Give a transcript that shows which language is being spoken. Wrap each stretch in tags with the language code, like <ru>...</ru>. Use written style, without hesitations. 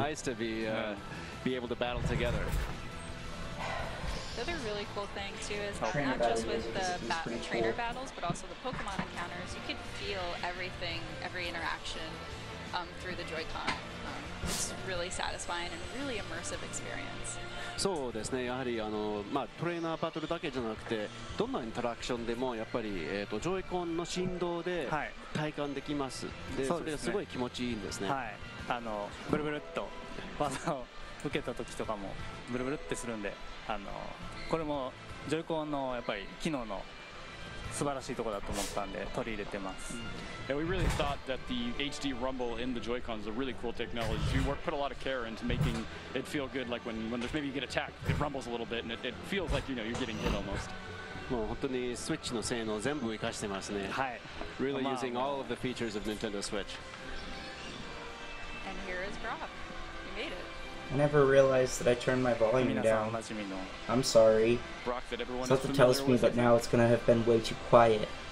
<en>It's nice to be able to battle together. The other really cool thing too is that not just with the trainer battles, but also the Pokemon encounters, you could feel everything, every interaction through the Joy-Con. It's really satisfying and really immersive experience.</en> <ja>そうですね。やはりトレーナーバトルだけじゃなくて、どんなインタラクションでもやっぱりジョイコンの振動で体感できます。で、それがすごい気持ちいいんですね。はい。ブルブルっと技を受けた時とかもブルブルってするんで、これもジョイコンのやっぱり機能の素晴らしいところだと思ったんで取り入れてます。</ja> <en>And we really thought that the HD rumble in the Joy-Cons is a really cool technology. We put a lot of care into making it feel good, like when there's maybe you get attacked, it rumbles a little bit and it feels like you're getting hit almost.</en> <ja>もう本当にスイッチの性能全部活かしてますね。はい。</ja> <en>Really using all of the features of Nintendo Switch. And here is Brock. You made it. I never realized that I turned my volume down. I'm sorry. Something tells me that now it's gonna have been way too quiet.</en>